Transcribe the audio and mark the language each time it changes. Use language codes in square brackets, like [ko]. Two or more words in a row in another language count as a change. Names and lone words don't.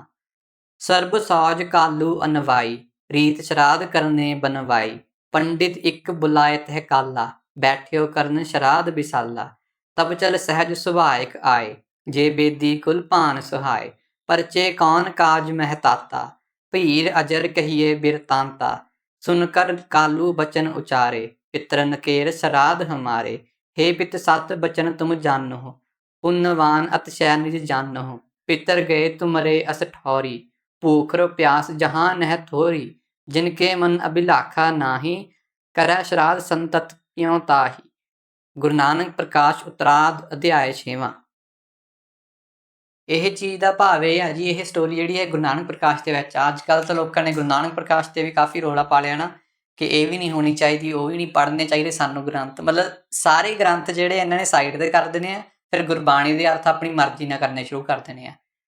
[bra] ਸਰਬ ਸੌਜ ਕਾਲੂ ਅਨਵਾਈ, ਰੀਤ ਸ਼ਰਾਧ ਕਰਨੇ ਬਨਵਾਈ, ਪੰਡਿਤ ਇੱਕ ਬੁਲਾਇਤ ਹੈ ਕਾਲਾ, ਬੈਠਿਓ ਕਰਨ ਸ਼ਰਾਧ ਵਿਸਾਲਾ, ਤਬ ਚਲ ਸਹਿਜ ਸੁਭਾਇਕ ਆਏ, ਜੇ ਬੇਦੀ ਕੁਲ ਭਾਨ ਸੁਹਾਏ, ਪਰਚੇ ਕੌਣ ਕਾਜ ਮਹਿਤਾਤਾ, ਭੀਰ ਅਜਰ ਕਹੀਏ ਬਿਰਤਾਂਤਾ, ਸੁਨ ਕਰ ਕਾਲੂ ਬਚਨ ਉਚਾਰੇ, ਪਿਤਰਨ ਕੇਰ ਸ਼ਰਾਧ ਹਮਾਰੇ, हे पित सत बचन तुम जानो, पुण्यवान अतिशय निज जानो, पितर गए तुमरे अस ठौरी, भूख प्यास जहाँ नह थोरी, जिनके मन अभिलाखा नाही, करै श्राद्ध संतत क्यों ताही। [pa] ਗੁਰੂ ਨਾਨਕ ਪ੍ਰਕਾਸ਼ ਉਤਰਾਦ ਅਧਿਆਇ 6ਵਾਂ। ਇਹ ਚੀਜ਼ ਦਾ ਭਾਵ ਇਹ ਆ ਜੀ, ਇਹ ਸਟੋਰੀ ਜਿਹੜੀ ਹੈ ਗੁਰੂ ਨਾਨਕ ਪ੍ਰਕਾਸ਼ ਦੇ ਵਿੱਚ। ਅੱਜ ਕੱਲ੍ਹ ਤਾਂ ਲੋਕਾਂ ਨੇ ਗੁਰੂ ਨਾਨਕ ਪ੍ਰਕਾਸ਼ ਤੇ ਵੀ ਕਾਫੀ ਰੌਲਾ ਪਾ ਲਿਆ ਨਾ ਕਿ ਇਹ ਵੀ ਨਹੀਂ ਹੋਣੀ ਚਾਹੀਦੀ, ਉਹ ਵੀ ਨਹੀਂ ਪੜ੍ਹਨੇ ਚਾਹੀਦੇ ਸਾਨੂੰ ਗ੍ਰੰਥ। ਮਤਲਬ ਸਾਰੇ ਗ੍ਰੰਥ ਜਿਹੜੇ ਇਹਨਾਂ ਨੇ ਸਾਈਡ 'ਤੇ ਕਰ ਦੇਣੇ ਆ, ਫਿਰ ਗੁਰਬਾਣੀ ਦੇ ਅਰਥ ਆਪਣੀ ਮਰਜ਼ੀ ਨਾਲ ਕਰਨੇ ਸ਼ੁਰੂ ਕਰ ਦੇਣੇ ਆ।